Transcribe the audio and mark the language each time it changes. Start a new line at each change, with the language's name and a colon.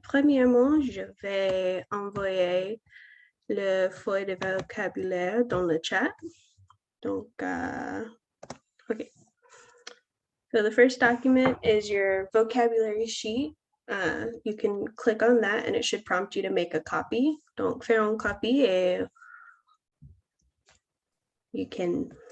French: Premièrement, je vais envoyer le feuille de vocabulaire dans le chat. Donc, okay.
English: So the first document is your vocabulary sheet. You can click on that and it should prompt you to make a copy.
French: Donc, faire une copie et
English: you can